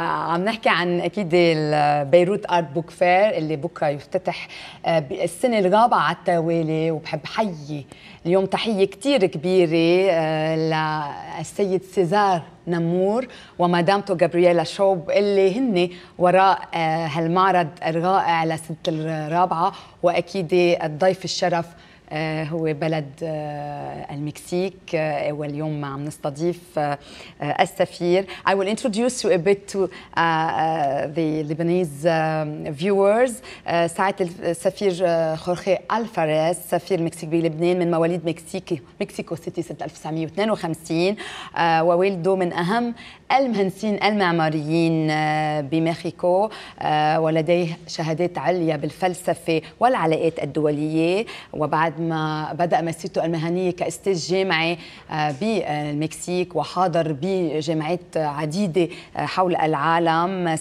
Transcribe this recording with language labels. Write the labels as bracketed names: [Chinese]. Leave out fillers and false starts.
[Arabic] عم نحكي عن أكيد البيروت آرت بوك فير اللي بكرة يفتتح السنة الرابعة على التوالي، وبحب حيي اليوم تحية كتير كبيرة للسيد سيزار نمور ومدامته جابرييلا شوب اللي هن وراء هالمعرض الرائع لسنة الرابعة، وأكيد الضيف الشرف هو بلد المكسيك واليوم عم نستضيف السفير. [English] I will introduce you a bit to the Lebanese viewers. [Arabic] سعادة السفير خورخي ألفاريز سفير المكسيك بلبنان من مواليد مكسيكو سيتي سنة 1952 ووالده من أهم المهندسين المعماريين بمكسيكو، ولديه شهادات عليا بالفلسفة والعلاقات الدولية، وبعد ما بدأ مسيرته المهنية كأستاذ جامعي بالمكسيك وحاضر بجامعات عديدة حول العالم.